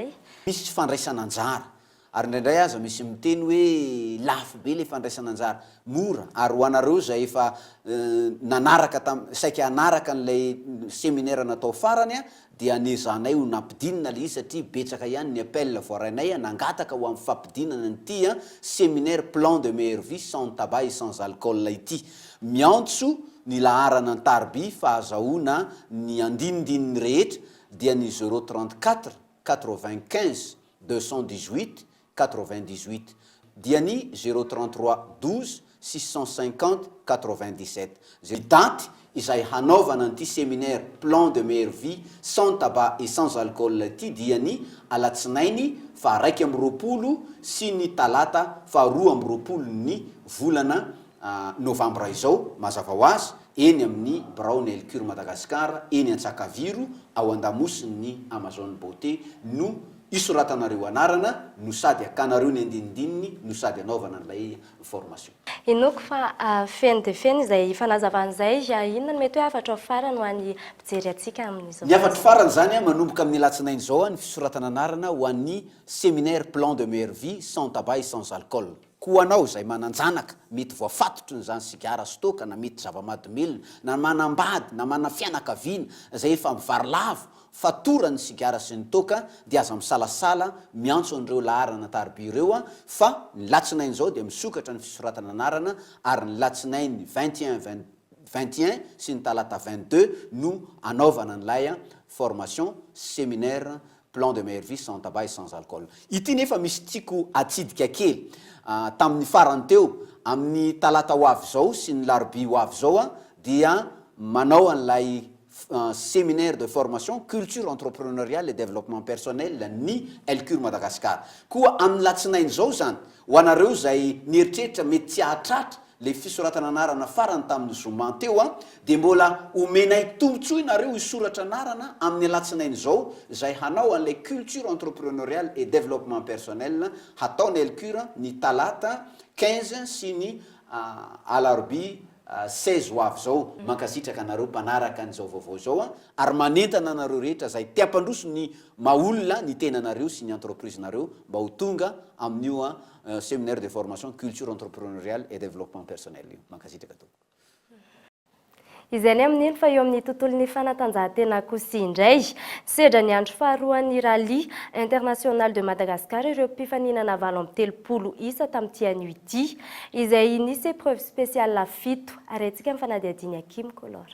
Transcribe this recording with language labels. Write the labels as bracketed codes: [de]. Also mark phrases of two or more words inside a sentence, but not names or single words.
[mg] Misy tsy fandraisana anjara ary indraindray aza misy miteny hoe lafo be le fandraisana anjara, mora ary ho anareo izay efa saika hanaraka n'ilay séminaire natao farany dia anezanay ho nampidinina le izy satria betsaka ihany ny appel voarainay nangataka ho amin'ny fampidinana n'ity [fr] séminaire plan de meilleure vie sans tabac et sans alcool [mg] ity. Miantso ny laharana an-tariby fahazahoana ny andinindininy rehetra dia ny 034 95 218 98 dia ny 033 12 650 97. Daty izay hanaovana an'ity [fr] séminaire plan de meilleure vie sans tabac et sans alcool [mg] ity dia ny alatsinainy fa 1 sy ny talata fa 2 ny volana novambra izao mazava ho azy eny amin'ny Brown LCUR Madagasikara eny Antsakaviro ao andamosiny Amazon Beauté no isoratanareo anarana no sady akanareo ny andinindininy no sady anaovana n'ilay formation. Inoko fa feno dia feno izay fanazavan'izay inona no mety hoe hafatra farany ho an'ny mpijery antsika amin'izao? Ny hafatra farany zany manomboka amin'ny alatsinainy izao ny fisoratana anarana ho an'ny [fr] séminaire plan de meilleure vie sans tabac et sans alcool. [mg] Ko anao izay mananjanaka mety voafatotry ny zany sigara sy toaka na mety zava-mahadomelina na manambady na mana fianakaviana izay efa mivarilavo fatorany sigara sy ny toaka dia aza misalasala miantso an'ireo laharana tariby ireo fa ny latsinainy izao dia misokatra ny fisoratana anarana ary ny latsinainy 21 sy ny talata 22 no anaovana n'ilay [fr] formation séminaire plan de meilleure vie sans tabac et sans alcool. [mg] Ity nefa misy tiako atsidika kely tamin'ny farany teo amin'ny talata ho avy zao sy ny larobia ho avy zao dia manao an'ilay [fr] séminaire de formation culture entrepreneuriale et développement personnel [mg] ny Elcure Madagascar. Koa amin'ny latsinainy zao zany ho anareo zay nieritreritra mety tsy ahatratra le fisoratana anarana farany tamin'ny zoma teo dia mbola omenay tombotsoa nareo isoratra anarana amin'ny alatsinainy zao zay hanao an'ilay [fr] culture entrepreneuriale et développement personnel [mg] hataony Elcure ny talata 15 sy ny alarobia 16 ho avy zao mankasitraka anareo mpanaraka an'izao vaovao zao ary manentana anareo rehetra zay tiampandroso ny maolona ny tenanareo sy ny entreprise nareo mba ho tonga amin'io [fr] séminaire de formation culture entrepreneuriale et développement personnel [mg] io mankasitraka tompoko. Izay ny amin'iny fa eo amin'ny tontolon'ny fanatanjahantena kosi indray sedra ny andro faharoan'ny rally international de Madagascar ireo mpifaninana valo amby telopolo isa tamin'ity anio ity izay nisy [fr] épreuve spéciale [mg] fito ary antsika amin'ny fanadihadiany Hakim Kolora.